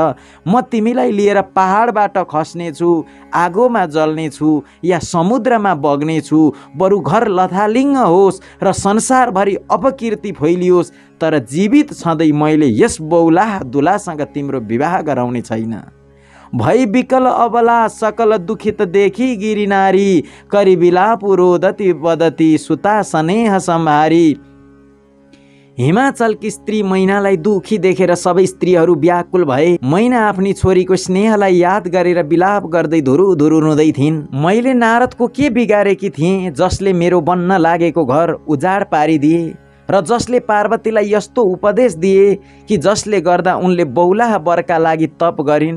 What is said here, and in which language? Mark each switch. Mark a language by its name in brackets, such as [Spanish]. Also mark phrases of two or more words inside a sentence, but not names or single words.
[Nepali] म तिमीलाई लिएर पहाडबाट खस्नेछु, आगोमा जल्नेछु या समुद्रमा बग्नेछु। बरु घर लथालिङ्ग होस् र संसारभरि अपकीर्ति फैलियोस्, तर जीवित छँदै मैले यस बौलाह दुलासँग तिम्रो विवाह गराउने छैन। [Awadhi] भई विकल अबला सकल दुखित देखी गिरी नारी, करी विलाप रोदती बदती सुता स्नेह सम्हारी। [Nepali] हिमाचलकी स्त्री मैनालाई दुखी देखेर सबै स्त्रीहरू व्याकुल भए। मैना आफ्नी छोरीको स्नेहलाई याद गरेर विलाप गर्दै धुरु धुरु रुँदै थिइन्। मैले नारदको के बिगारेकी थिएँ जसले मेरो बन्न लागेको घर उजाड पारिदिए र जसले पार्वतीलाई यस्तो उपदेश दिए कि जसले गर्दा उनले बौलाह वरका लागि तप गरिन्।